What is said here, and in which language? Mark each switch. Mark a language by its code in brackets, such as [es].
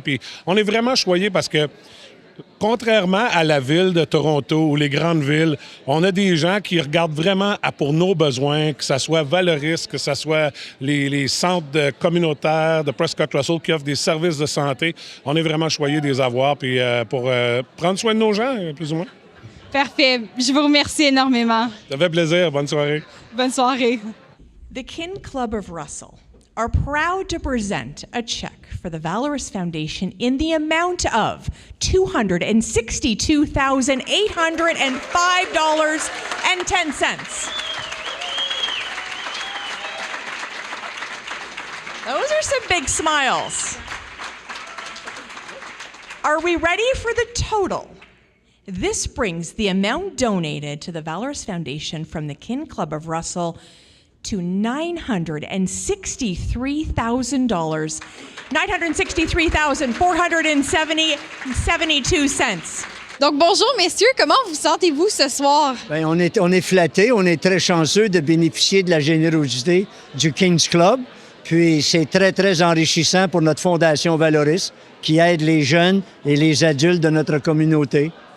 [fr] Puis, on est vraiment choyés parce que contrairement à la ville de Toronto ou les grandes villes, on a des gens qui regardent vraiment pour nos besoins, que ce soit Valoris, que ce soit les centres communautaires de Prescott-Russell qui offrent des services de santé. On est vraiment choyés de les avoir puis, pour prendre soin de nos gens, plus ou moins. Parfait. Je vous remercie énormément. Ça fait plaisir. Bonne soirée. Bonne soirée. [en] The Kin Club of Russell are proud to present a check for the Valorous Foundation in the amount of $262,805.10. Those are some big smiles. Are we ready for the total? This brings the amount donated to the Valorous Foundation from the Kin Club of Russell to $963,000, $963,472. [fr] Donc, bonjour, messieurs. Comment vous sentez-vous ce soir? Bien, on est flattés. On est très chanceux de bénéficier de la générosité du King's Club. Puis, c'est très, très enrichissant pour notre Fondation Valoris qui aide les jeunes et les adultes de notre communauté.